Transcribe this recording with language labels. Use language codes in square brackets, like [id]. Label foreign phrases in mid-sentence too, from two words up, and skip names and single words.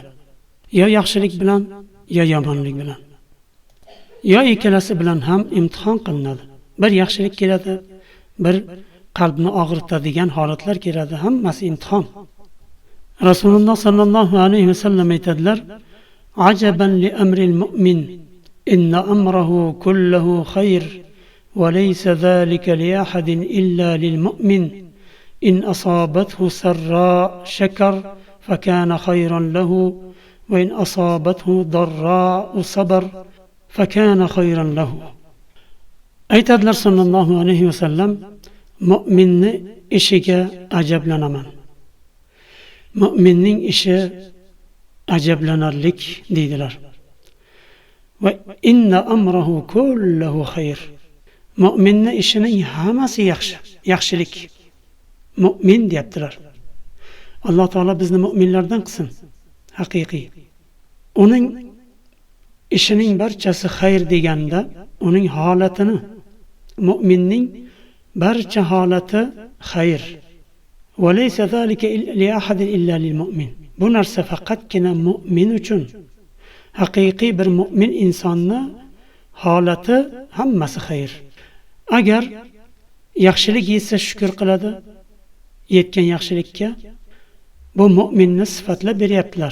[uz] Yo yaxshilik bilan, yo yomonlik bilan. Yo ikkalasi bilan ham imtihon qilinadi. Bir yaxshilik keladi, bir qalbni og'ritadigan holatlar keladi, hammasi imtihon. Rasululloh sallallohu alayhi vasallam aytadilar: [ar] "عجبا لأمر المؤمن إن أمره كله خير وليس ذلك لأحد إلا للمؤمن. إن أصابته سراء شكر فكان خيرا له وإن أصابته ضراء صبر فكان خيرا له." [uz] Aytadilar sallallohu alayhi vasallam, mu'minni ishiga ajablanaman. Mu'minning ishi ajablanarlik deydilar. [ar] وإن أمره كله خير. [uz] Mu'minning ishining hammasi yaxshi, yaxshilik. Mu'min deyaptilar. Alloh taolo bizni mu'minlardan qilsin. Haqiqiy. Uning ishining barchasi xayr deganda, uning holatini, mu'minning barcha holati xayr. [ar] وليس ذلك لأحد إلا للمؤمن. [uz] Bu narsa faqatgina mu'min uchun. Haqiqiy bir mu'min insonni holati hammasi xayr. Agar yaxshilik yetsa shukr qiladi, yetgan yaxshilikka, bu mu'minni sifatlab beryaptilar.